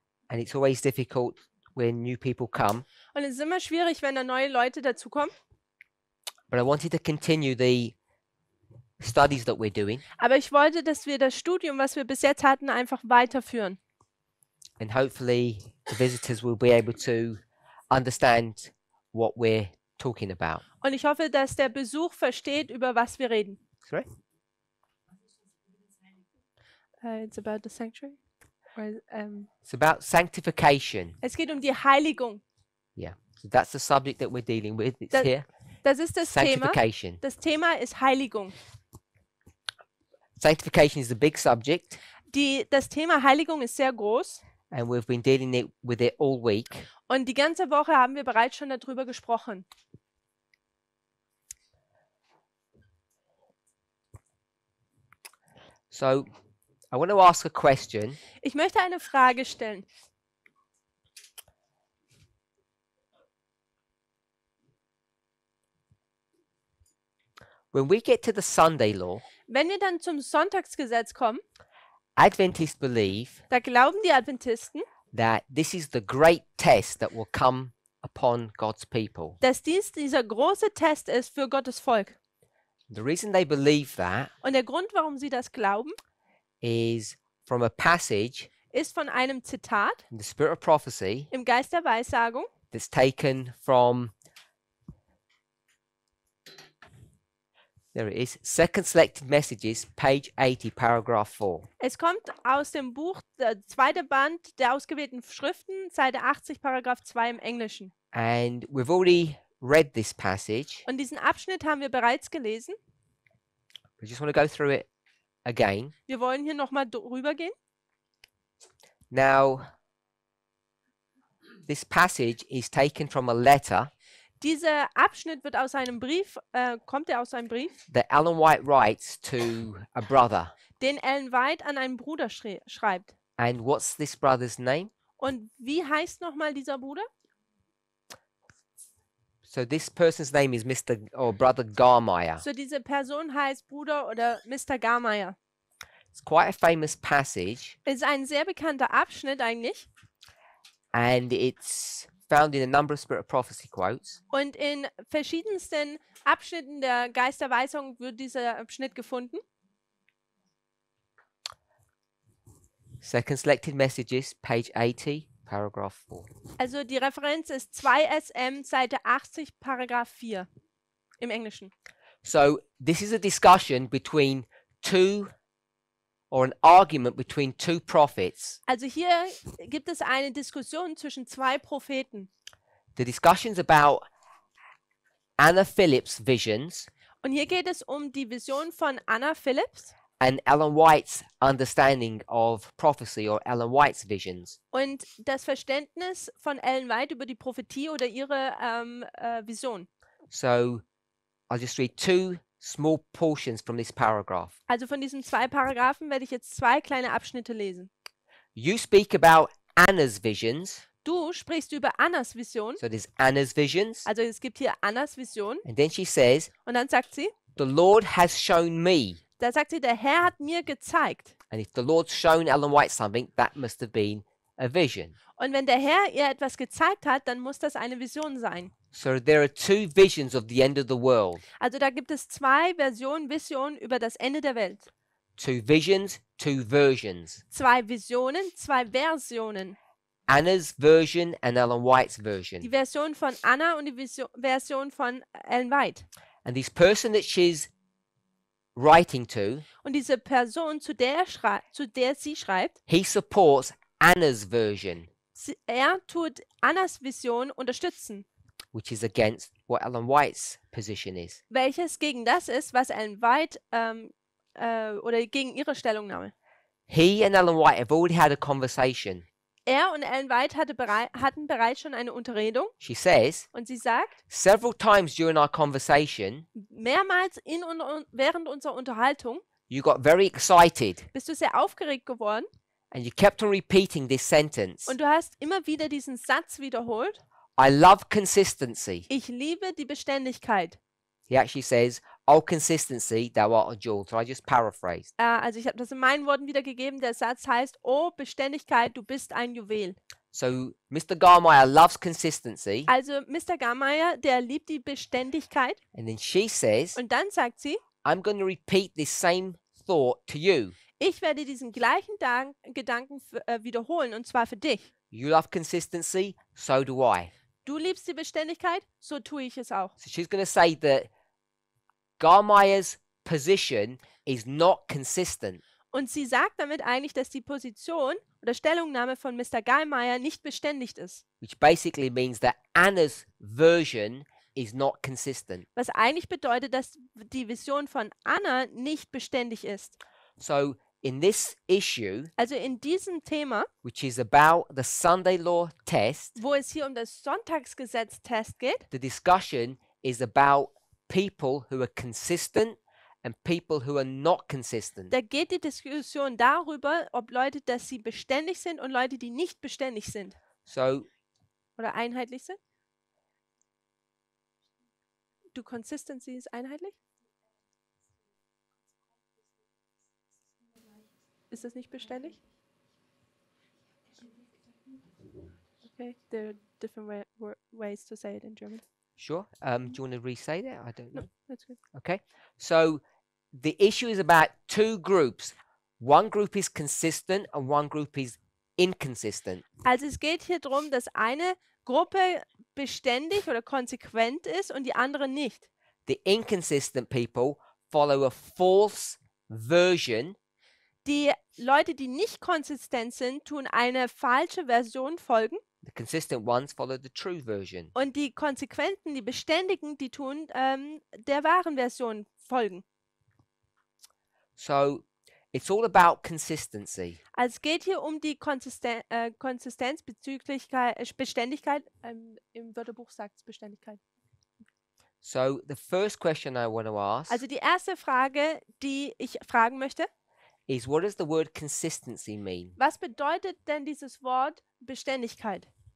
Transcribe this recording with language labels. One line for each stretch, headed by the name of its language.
English: and it's always difficult when new people come,
German: und es ist immer schwierig, wenn da neue Leute dazukommen.
English: but I wanted to continue the studies that we're doing,
German: Aber ich wollte, dass wir das Studium, was wir bis jetzt hatten, einfach weiterführen.
English: and hopefully the visitors will be able to understand what we're talking about.
German: Und ich hoffe, dass der Besuch versteht, über was wir reden.
English: Sorry? It's about the sanctuary. It's about sanctification.
German: Es geht um die Heiligung.
English: Yeah. So that's the subject that we're dealing with. It's That- here.
German: Das ist das Thema.
English: Sanctification.
German: Das Thema ist Heiligung.
English: Sanctification is a big subject,
German: Das Thema Heiligung ist sehr groß
English: and we've been dealing with it all week.
German: und die ganze Woche haben wir bereits schon darüber gesprochen.
English: So I want to ask a question.
German: Ich möchte eine Frage stellen.
English: When we get to the Sunday law,
German: Wenn wir dann zum Sonntagsgesetz kommen,
English: Adventists believe
German: da glauben die Adventisten,
English: that this is the great test that will come upon God's people.
German: dass dieser große Test ist für Gottes Volk.
English: The reason they believe that
German: Und der Grund, warum sie das glauben,
English: is from a passage
German: ist von einem Zitat
English: in the Spirit of Prophecy
German: im Geist der Weissagung.
English: that's taken from, there it is, Second Selected Messages, page 80, paragraph 4.
German: Es kommt aus dem Buch, der zweite Band der ausgewählten Schriften, Seite 80, Paragraph 2 im Englischen.
English: And we've already read this passage.
German: Und diesen Abschnitt haben wir bereits gelesen.
English: I just want to go through it again.
German: Wir wollen hier nochmal drüber gehen.
English: Now, this passage is taken from a letter
German: Dieser Abschnitt wird aus einem Brief, kommt er aus einem Brief,
English: that Ellen White writes to a brother.
German: den Ellen White an einen Bruder schreibt.
English: And what's this brother's name?
German: Und wie heißt nochmal dieser Bruder?
English: So this person's name is Mr. or Brother Garmeyer.
German: So diese Person heißt Bruder oder Mr. Garmeyer.
English: It's quite a famous passage,
German: Es ist ein sehr bekannter Abschnitt eigentlich.
English: and it's found in a number of Spirit of Prophecy quotes.
German: Und in verschiedensten Abschnitten der Geisterweisung wird dieser Abschnitt gefunden.
English: Second Selected Messages, page 80, paragraph 4.
German: Also die Referenz ist 2SM, Seite 80, Paragraph 4 im Englischen.
English: So this is a discussion between two, or an argument between two prophets.
German: Also hier gibt es eine Diskussion zwischen zwei Propheten.
English: The discussion's about Anna Phillips' visions
German: Und hier geht es um die Vision von Anna Phillips
English: and Ellen White's understanding of prophecy, or Ellen White's visions.
German: und das Verständnis von Ellen White über die Prophetie oder ihre Vision.
English: So I'll just read two small portions from this paragraph.
German: Also von diesen zwei Paragraphen werde ich jetzt zwei kleine Abschnitte lesen.
English: You speak about Anna's visions.
German: Du sprichst über Annas Vision.
English: So there's Anna's visions.
German: Also es gibt hier Annas Vision.
English: And then she says,
German: Und dann sagt sie,
English: the Lord has shown me.
German: da sagt sie, der Herr hat mir gezeigt.
English: And if the Lord's shown Ellen White something, that must have been a vision.
German: Und wenn der Herr ihr etwas gezeigt hat, dann muss das eine Vision sein.
English: So there are two visions of the end of the world.
German: Also da gibt es zwei Visionen über das Ende der Welt.
English: Two visions, two versions.
German: Zwei Visionen, zwei Versionen.
English: Anna's version and Ellen White's
German: Die
English: version.
German: Version von Anna und die Version von Ellen White.
English: And this person that she's writing to,
German: Und diese Person, zu der sie schreibt,
English: he supports Anna's version,
German: er tut Annas Vision unterstützen,
English: which is against what Ellen White's position is.
German: welches gegen das ist, was Ellen White oder gegen ihre Stellungnahme.
English: He and Ellen White have already had a conversation.
German: Er und Ellen White hatten bereits schon eine Unterredung
English: She says,
German: und sie sagt,
English: several times during our conversation,
German: mehrmals während unserer Unterhaltung
English: you got very excited
German: bist du sehr aufgeregt geworden
English: and you kept on repeating this sentence.
German: und du hast immer wieder diesen Satz wiederholt.
English: I love consistency.
German: Ich liebe die Beständigkeit.
English: He actually says, "Oh, consistency, thou art a jewel." So I just paraphrased.
German: Also ich habe das in meinen Worten wiedergegeben. Der Satz heißt, oh Beständigkeit, du bist ein Juwel.
English: So Mr. Garmeyer loves consistency,
German: Also Mr. Garmeyer, der liebt die Beständigkeit.
English: and then she says,
German: Und dann sagt sie,
English: I'm going to repeat this same thought to you.
German: ich werde diesen gleichen Gedanken wiederholen, und zwar für dich.
English: You love consistency, so do I.
German: Du liebst die Beständigkeit, so tue ich es auch.
English: So she's going to say that Garmeyer's position is not consistent.
German: Und sie sagt damit eigentlich, dass die Position oder Stellungnahme von Mr. Garmeyer nicht beständig ist.
English: Which basically means that Anna's version is not consistent.
German: Was eigentlich bedeutet, dass die Vision von Anna nicht beständig ist.
English: So in this issue,
German: Also in diesem Thema,
English: which is about the Sunday law test,
German: wo es hier um das Sonntagsgesetz-Test geht,
English: the discussion is about people who are consistent and people who are not consistent.
German: da geht die Diskussion darüber, ob Leute, dass sie beständig sind und Leute, die nicht beständig sind
English: So
German: oder einheitlich sind. Du Consistency ist einheitlich? Ist das nicht beständig?
English: Okay, there are different ways to say it in German. sure. Do you want to re-say that? I don't know. No, that's good. Okay. So the issue is about two groups. One group is consistent and one group is inconsistent.
German: Also es geht hier darum, dass eine Gruppe beständig oder konsequent ist und die andere nicht.
English: The inconsistent people follow a false version
German: Die Leute, die nicht konsistent sind, tun eine falsche Version folgen.
English: The consistent ones follow the true version.
German: Und die Konsequenten, die Beständigen, die tun der wahren Version folgen.
English: So it's all about consistency.
German: Also es geht hier um die Konsistenz bezüglich Beständigkeit. Im Wörterbuch sagt es Beständigkeit.
English: So the first question I want to ask
German: Also die erste Frage, die ich fragen möchte,
English: is, what does the word consistency mean?
German: was bedeutet denn dieses Wort Beständigkeit?